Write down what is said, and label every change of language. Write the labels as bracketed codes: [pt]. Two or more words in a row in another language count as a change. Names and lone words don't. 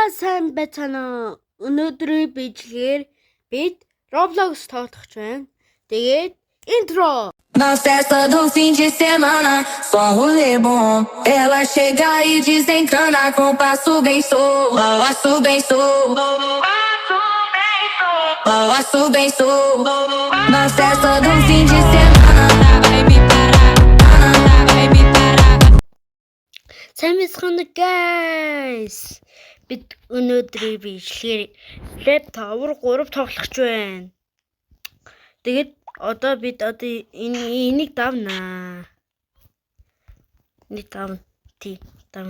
[mn] сайн байцгаана. Өнөөдрийн бичлэгээр бид Roblox тоглох байна. Тэгээд intro. [pt] Na festa do fim de semana, só um rolê bom. Ela chega e desencana com passo bem solto. Passo bem solto. Passo bem solto. Na festa do fim de semana, vai me parar. Vai me parar. [mn] Сайн байцгаана guys. Бид өнөөдрийн бичлэгээр laptop 3 тоглох байна. Тэгээд одоо бид энийг давнаа. Энийг давна. Тий, давна.